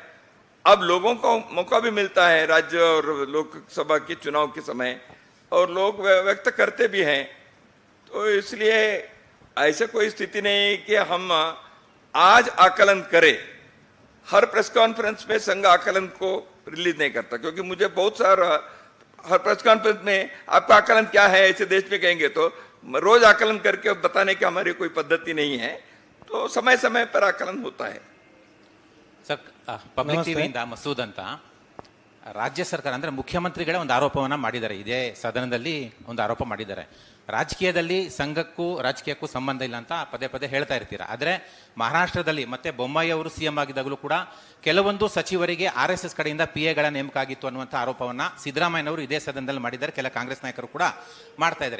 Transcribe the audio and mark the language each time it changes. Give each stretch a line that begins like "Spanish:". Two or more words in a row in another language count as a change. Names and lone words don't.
Hindi: अब लोगों को मौका भी मिलता है राज्य और लोकसभा के चुनाव के समय, और लोग व्यक्त करते भी हैं, तो इसलिए ऐसे कोई स्थिति नहीं कि हम आज आकलन करें। हर
English: press conference
Hindi: में संघ आकलन को रिलीज नहीं करता, क्योंकि मुझे बहुत सारा हर
English: press conference
Hindi: में आपका आकलन क्या है ऐसे देश में कहेंगे तो रोज आकलन करके बताने की हमारी कोई पद्धति नहीं है, तो समय समय पर आकलन होता है।
Kannada: ಸರ್, ಪಬ್ಲಿಕ್ ಟಿವಿಯಿಂದ ಮಸೂದ್ ಅಂತ ರಾಜ್ಯ ಸರ್ಕಾರ ಅಂದರೆ ಮುಖ್ಯಮಂತ್ರಿಗಳೇ ಒಂದು ಆರೋಪವನ್ನು ಮಾಡಿದ್ದಾರೆ, ಇದೇ ಸದನದಲ್ಲಿ ಒಂದು ಆರೋಪ ಮಾಡಿದ್ದಾರೆ. ರಾಜಕೀಯದಲ್ಲಿ ಸಂಘಕ್ಕೂ ರಾಜಕೀಯಕ್ಕೂ ಸಂಬಂಧ ಇಲ್ಲ ಅಂತ ಪದೇ ಪದೇ ಹೇಳ್ತಾ ಇರ್ತೀರ. ಆದರೆ ಮಹಾರಾಷ್ಟ್ರದಲ್ಲಿ ಮತ್ತೆ ಬೊಮ್ಮಾಯಿ ಅವರು ಸಿಎಂ ಆಗಿದ್ದಾಗಲೂ ಕೂಡ ಕೆಲವೊಂದು ಸಚಿವರಿಗೆ RSS ಕಡೆಯಿಂದ PAಗಳ ನೇಮಕ ಆಗಿತ್ತು ಅನ್ನುವಂಥ ಆರೋಪವನ್ನು ಸಿದ್ದರಾಮಯ್ಯನವರು ಇದೇ ಸದನದಲ್ಲಿ ಮಾಡಿದ್ದಾರೆ, ಕೆಲ ಕಾಂಗ್ರೆಸ್ ನಾಯಕರು ಕೂಡ ಮಾಡ್ತಾ ಇದ್ದಾರೆ.